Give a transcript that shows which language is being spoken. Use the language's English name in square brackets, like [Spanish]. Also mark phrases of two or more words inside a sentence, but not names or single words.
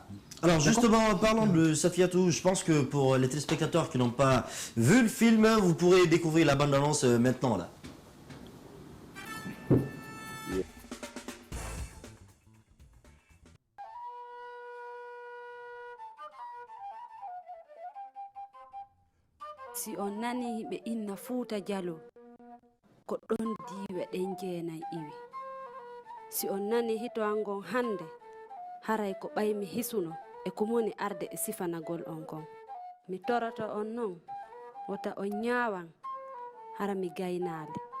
[French] Alors justement, en parlant de Safiatou, je pense que pour les téléspectateurs qui n'ont pas vu le film, vous pourrez découvrir la bande-annonce maintenant là. [Fula] Si on nani himɓe inna Fuuta Jallo ko ɗon diiwe ɗen jeenay iwi. Si on nani hitoangon hande haray ko ɓaymi hisuno e ko moni arde e sifanagol on kon. Mi toroto on non wota on ñaawan hara mi gaynaali.